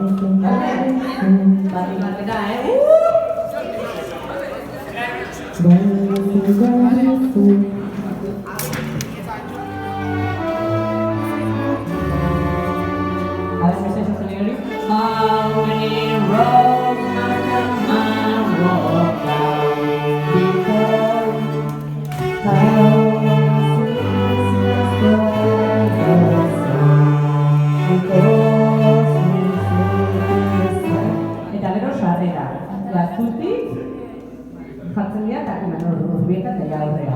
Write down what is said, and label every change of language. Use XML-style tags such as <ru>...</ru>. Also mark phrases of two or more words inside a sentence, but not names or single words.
<eu>Bati batera,</eu> <en>How many roads must a man walk down before</en> <eu>eta gero sarrera. Gaztutik jartzen dira eta urbieta eta aurrera.</eu>